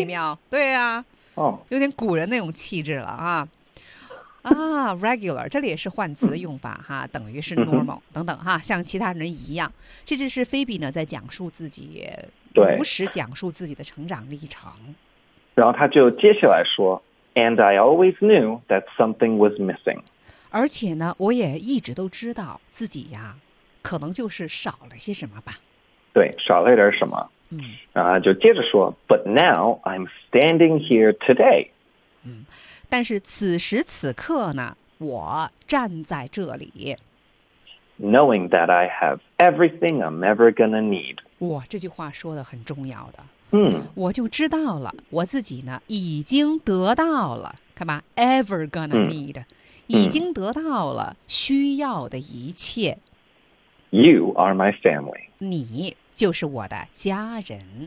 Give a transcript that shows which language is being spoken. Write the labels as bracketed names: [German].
[Chinese] 美妙？对啊。哦、oh. ，有点古人那种气质了啊，啊 ，regular， 这里也是换词的用法哈，等于是 normal 等等哈，像其他人一样，这就是菲比呢在讲述自己，对，如实讲述自己的成长历程。然后他就接下来说 ， [English] And I always knew that something was missing。 [Chinese] 而且呢，我也一直都知道自己呀，可能就是少了些什么吧。对，少了点什么。就接着说 ， [English] But now I'm standing here today。 [Chinese] 嗯，但是此时此刻呢，我站在这里。 [English] Knowing that I have everything I'm ever gonna need。 [Chinese] 哇，这句话说的很重要的。嗯，我就知道了，我自己呢已经得到了，看吧 ， [English] ever gonna need， [Chinese] 已经得到了需要的一切。 [English] You are my family。 [Chinese] 你。就是我的家人。